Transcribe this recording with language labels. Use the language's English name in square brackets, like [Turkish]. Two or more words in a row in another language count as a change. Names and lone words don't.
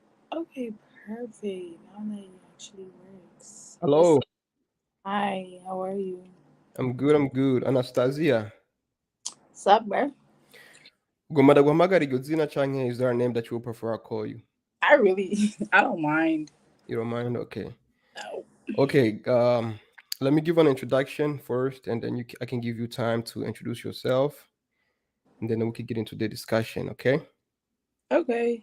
[English] Okay, perfect. Now that it actually works. What's Hello, up? Hi, how are you? I'm good. I'm good. Anastasia, What's up, bro? [Rundi] gomba guhamagara iryo zina canke [English] is there a name that you would prefer I call you? I really, I don't mind. You don't mind? Okay. No. Okay. Let me give an introduction first, and then I can give you time to introduce yourself, and then we can get into the discussion. Okay. Okay.